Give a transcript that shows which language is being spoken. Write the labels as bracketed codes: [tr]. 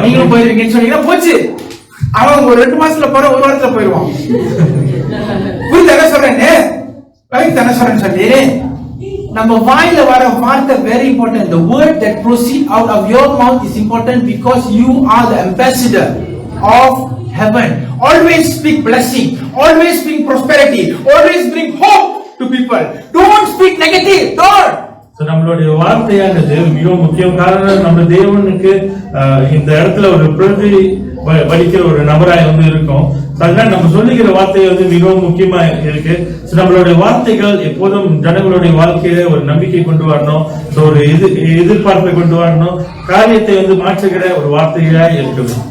[ta] நீங்க போயிருவீங்கன்னு சொன்னீங்கன்னா போச்சு. அவன் ஒரு 2 மாசத்துல போற 1 வாரத்துல போயிருவான். புரியுது என்ன சொல்றேன்னு? என்ன சொல்றேன்னு சொல்லி நம்ம வாயில வர வார்த்தை [en] very important. The word that proceed out of your mouth is important because you are the ambassador of heaven. Always speak blessing, always speak prosperity, always bring hope to people. Don't speak negative. Don't. [ta] நம்மளுடைய வார்த்தையானது மிகவும் முக்கியம். காரணம் நம்ம தேவனுக்கு இந்த இடத்துல ஒரு பிரதி வலிக்கிற ஒரு நபராய் வந்து இருக்கும். அதனால நம்ம சொல்லுகிற வார்த்தை வந்து மிகவும் முக்கியமா இருக்கு. நம்மளுடைய வார்த்தைகள் எப்போதும் ஜனங்களுடைய வாழ்க்கையில ஒரு நம்பிக்கை கொண்டு வரணும், ஒரு எதிர்பார்ப்பை கொண்டு வரணும், காரியத்தை வந்து மாற்றுகிற ஒரு வார்த்தையா இருக்கணும்.